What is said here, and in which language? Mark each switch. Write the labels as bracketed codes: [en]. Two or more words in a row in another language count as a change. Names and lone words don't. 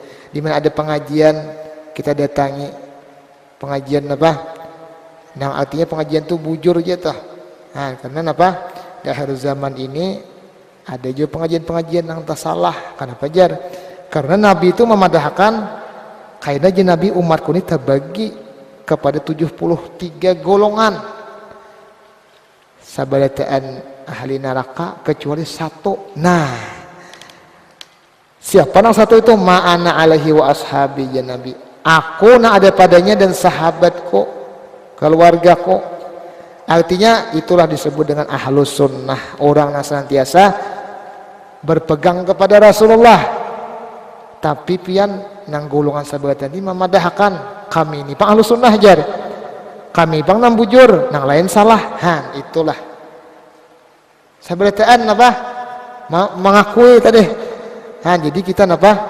[id] Di mana ada pengajian kita datangi. Pengajian apa? [bjn] Nang artinya pengajian itu bujur aja toh. [id] Karena apa? Di akhir zaman ini ada juga pengajian-pengajian yang tak salah. Kenapa jar? Karena Nabi itu memadahkan kayaknya Nabi umatku ini terbagi kepada 73 golongan. Sabadataan ahli neraka kecuali 1. Nah, siapa yang 1 itu? [ar] ما أنا عليه وأصحابي، يا نبي. [id] Aku nak ada padanya dan sahabatku, keluargaku. Artinya itulah disebut dengan [ar] أهل السنة, [id] orang yang senantiasa berpegang kepada Rasulullah. [bjn] Tapi pian nang golongan sahabat tadi memadahkan kami ini pang [ar] أهل السنة [bjn] jar. Kami pang nang bujur, nang lain salah. [id] Itulah. Sabarataan apa? Mengakui tadi. Jadi kita apa?